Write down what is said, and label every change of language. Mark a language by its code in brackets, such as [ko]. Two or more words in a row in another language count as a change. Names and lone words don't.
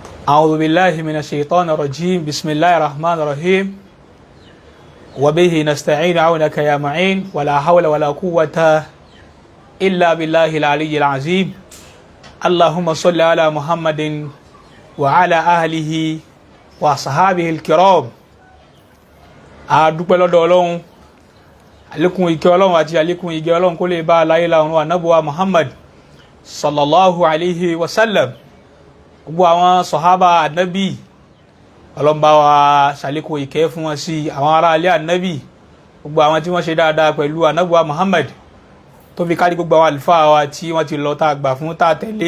[ar] أعوذ بالله من الشيطان الرجيم بسم الله الرحمن الرحيم وبه نستعين عونك يا معين ولا حول ولا قوة إلا بالله العلي العظيم اللهم صل على محمد وعلى أهله وصحابه الكرام. [yo] adúpẹ́ lọ́dọ̀ Ọlọ́run, àlékún ìkẹ́ Ọlọ́run àti àlékún ìgẹ́ Ọlọ́run kó lè bá Alaye ọ̀run Ànábì wa Muhammad [ar] صلى الله عليه وسلم, [yo] gbogbo àwọn sọ̀hábà ànábì Ọlọ́run bá wa ṣàlékún ìkẹ́ fún wọn sí àwọn ará ilé ànábì, gbogbo àwọn tí wọ́n ṣe dáadáa pẹ̀lú Ànábì wa Muhammad tó fi kárí gbogbo àwọn àlùfáà wa tí wọ́n ti lọ tá a gbà fún tá a tẹ̀lé.